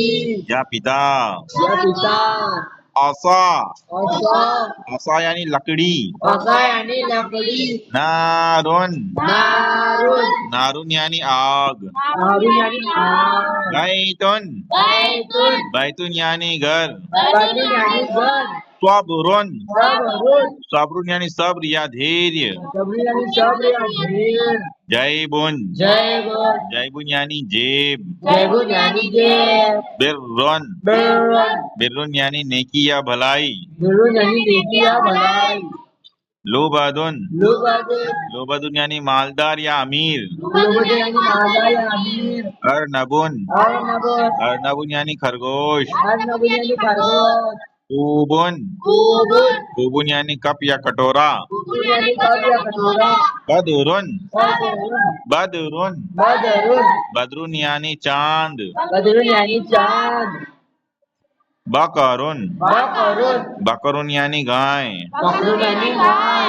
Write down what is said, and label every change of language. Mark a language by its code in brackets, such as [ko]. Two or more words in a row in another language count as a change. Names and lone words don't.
[ur] یا پتا. یا پتا. عصا عصا عصا یعنی لکڑی. عصا یعنی لکڑی. نارن نارون نارن یعنی آگ. نارون یعنی آگ. بیتن بیتون بیتن یعنی گھر. بیتون یعنی گھر. صبرن صبرون صبرن یعنی صبر یا دھیریہ. صبر یعنی صبر یا دھیر. جیبن جیبون جیبن یعنی جیب. جیبون یعنی جیب. برن برون برن یعنی نیکی یا بھلائی. برون یعنی نیکی یا بھلائی. لوبدن لوبدن لوبدن یعنی مالدار یا امیر. لوبدن یعنی مالا یا امیر. ارنبن ارنبون ارنبن یعنی خرگوش. ارنبون یعنی خرگوش. کوبن کوبون کوبن یعنی کپ یا کٹورا. کوبون یعنی کپ یا کٹورا. بدرن بدرون بدرن بدرون بدرن یعنی چاند. بدرون یعنی چاند. بقرن بقرون بقرن یعنی گائے. بقرون یعنی گائے.